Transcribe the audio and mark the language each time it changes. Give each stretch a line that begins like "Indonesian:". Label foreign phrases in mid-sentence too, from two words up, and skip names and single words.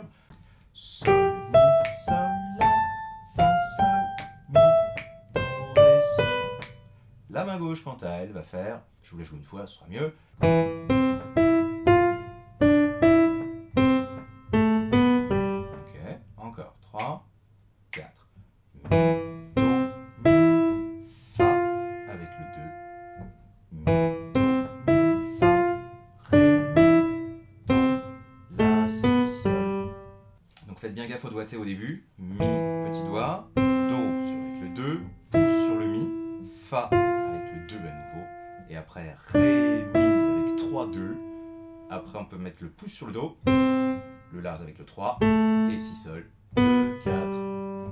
French: Sol, Mi, Sol, La, Fa, Sol, Mi, Do, Ré, Si. La main gauche, quant à elle, va faire, je vous la joue une fois, ce sera mieux. Ok, encore 3, 4. Mi, Do, Mi, Fa, avec le 2. Mi, Do, Mi, Fa, Ré, Mi, Do, Donc faites bien gaffe au doigté au début. Mi, petit doigt. Do avec le 2. Pouce sur le mi. Fa avec le 2 à nouveau. Et après Ré, Mi avec 3, 2. Après on peut mettre le pouce sur le Do. Le La avec le 3. Et Si Sol. 2, 4.